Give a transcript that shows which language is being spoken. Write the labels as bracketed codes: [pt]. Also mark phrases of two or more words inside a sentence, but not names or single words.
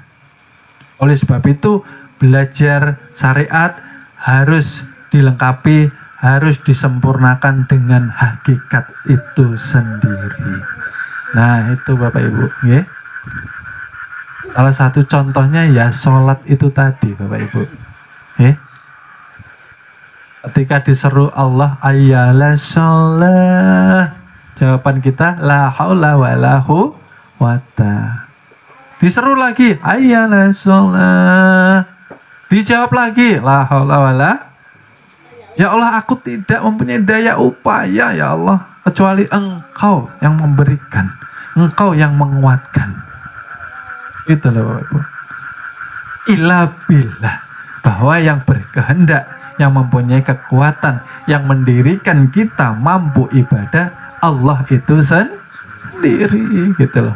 [id] Oleh sebab itu belajar syariat harus dilengkapi, harus disempurnakan dengan hakikat itu sendiri. Nah itu Bapak Ibu, ya. Salah satu contohnya ya sholat itu tadi Bapak Ibu, ya. Ketika diseru Allah [ar] حي على الصلاة, [id] jawaban kita [ar] لا حول ولا قوة. [id] Diseru lagi [ar] حي على الصلاة, [id] dijawab lagi [ar] لا حول ولا. [id] Ya Allah, aku tidak mempunyai daya upaya ya Allah, kecuali Engkau yang memberikan, Engkau yang menguatkan. Itu loh Bapak Ibu. [ar] إلا بالله, [id] bahwa yang berkehendak, yang mempunyai kekuatan, yang mendirikan kita mampu ibadah, Allah itu sendiri, gitu loh.